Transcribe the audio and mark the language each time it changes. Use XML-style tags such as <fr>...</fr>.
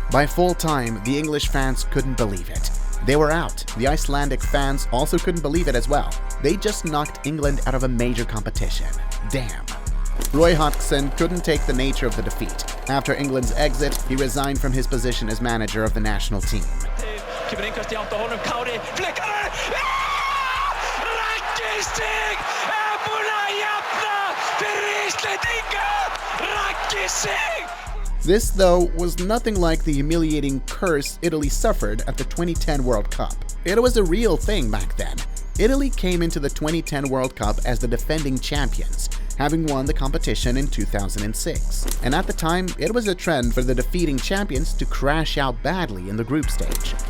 <en>By full time, the English fans couldn't believe it. They were out. The Icelandic fans also couldn't believe it as well. They just knocked England out of a major competition. Damn. Roy Hodgson couldn't take the nature of the defeat. After England's exit, he resigned from his position as manager of the national team.</en> <is>Kemur innkast í átt á honum, Kári flikkar Raggi Sig búinn að jafna fyrir Íslendinga. Raggi Sig.</is> <en>This, though, was nothing like the humiliating curse Italy suffered at the 2010 World Cup. It was a real thing back then. Italy came into the 2010 World Cup as the defending champions, having won the competition in 2006. And at the time, it was a trend for the defeating champions to crash out badly in the group stage.</en>